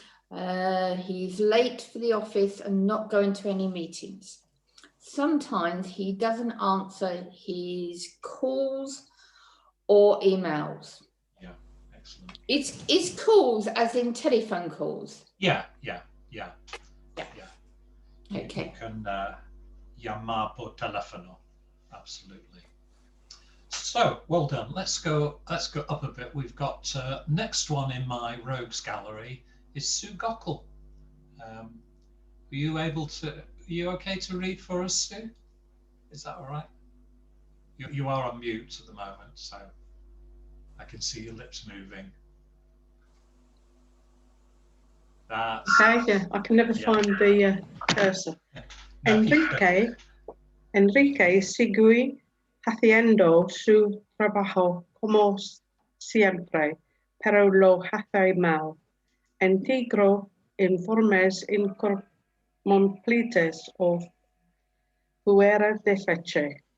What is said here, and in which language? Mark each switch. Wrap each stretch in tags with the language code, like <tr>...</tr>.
<en>He's late for the office and not going to any meetings. Sometimes he doesn't answer his calls or emails. Yeah, excellent. It's calls as in telephone calls. Yeah. Okay. You can</en> <es>llamar por teléfono.</es> <en>Absolutely. So well done. Let's go up a bit. We've got next one in my rogues gallery is Sue Gockel. Are you okay to read for us, Sue? Is that all right? You are on mute at the moment, so I can see your lips moving. Okay, yeah, I can never find the cursor. No,</en> <es>Enrique sigue haciendo su trabajo como siempre, pero lo hace mal. Integro informes incompletos o fuera de fecha.</es>